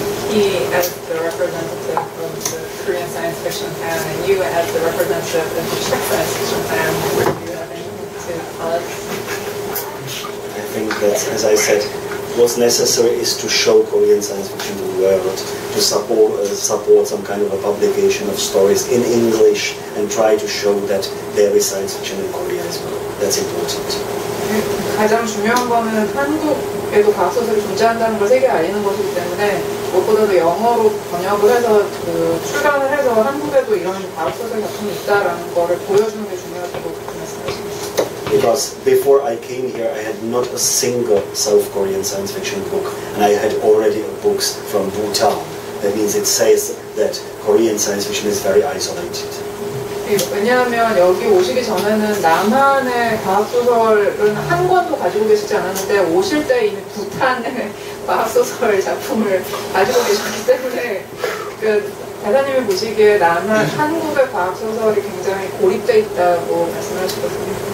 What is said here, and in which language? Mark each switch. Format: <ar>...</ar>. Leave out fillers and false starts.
<en>He, as the representative of the Korean science fiction fan, and you, as the representative of the Czech science fiction fan, do you have anything to tell us? I think that, as I said, what's necessary is to show Korean science fiction to the world, to support some kind of a publication of stories in English, and try to show that there is science fiction in Korea as well. That's important.</en> <ko>가장 중요한 거는 한국에도 과학소설이 존재한다는 걸 세계에 알리는 것이기 때문에 무엇보다도 영어로 번역을 해서 출간을 해서 한국에도 이런 과학소설 작품이 있다라는 거를 보여주는 게 중요하다고 말씀하십니다.</ko> <en>Because before I came here, I had not a single South Korean science fiction book, and I had already books from Bhutan. That means it says that Korean science fiction is very isolated.</en> <ko>왜냐하면 여기 오시기 전에는 남한의 과학소설은 한 권도 가지고 계시지 않았는데 오실 때 이미 부탄의 과학소설 작품을 가지고 계셨기 때문에 대사님이 보시기에 한국의 과학소설이 굉장히 고립돼 있다고 말씀을 하시거든요.</ko>